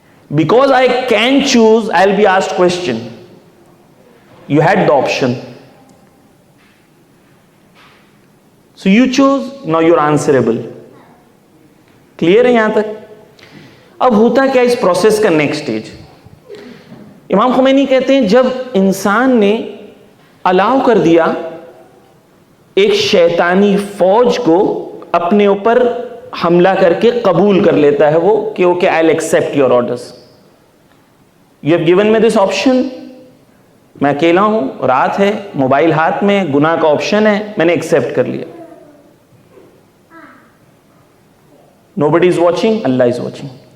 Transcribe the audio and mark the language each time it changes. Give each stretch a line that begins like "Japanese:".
English: Because I can choose, I'll be asked question. You had the option. So you chose, now you're answerable.
Urdu: Clear ہے یہاں تک؟ اب ہوتا کیا اس process کا نیکسٹ سٹیج؟ امام خمینی کہتے ہیں جب انسان نے الاؤ کر دیا ایک شیطانی فوج کو اپنے اوپر حملہ کر کے قبول کر لیتا ہے وہ کہ okay
English: I'll accept your orders. You have given me this option.
Urdu: میں اکیلا ہوں, رات ہے, موبائل ہاتھ میں, گناہ کا آپشن ہے, میں نے ایکسپٹ کر لیا.
English: Nobody is watching, Allah is watching.